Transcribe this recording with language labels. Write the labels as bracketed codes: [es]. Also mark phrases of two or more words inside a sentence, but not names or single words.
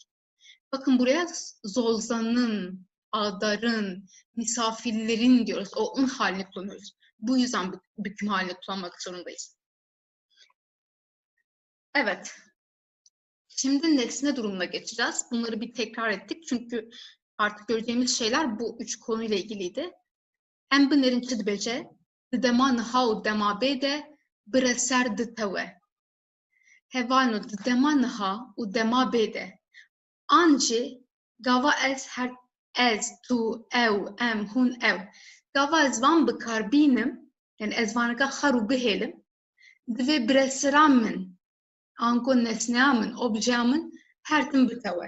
[tr] Bakın buraya Zolzan'ın, Adar'ın, misafirlerin diyoruz. O un halini kullanıyoruz. Bu yüzden büküm halini kullanmak zorundayız. Evet. Şimdi nesne durumuna geçeceğiz. Bunları bir tekrar ettik. Çünkü artık göreceğimiz şeyler bu üç konuyla ilgiliydi. [ku] Em binerin çi dibêje, di dema niha û dema bê de bireser ditewe. Hevano di dema niha û dema bê de. An jî gava ez, tu, ew, em, hûn, ew. Gava ez van bikarbînim, yani ez vaneka xer û bihêlim, divê biresira min, anko nesneya min, objeya min her tim bitewe.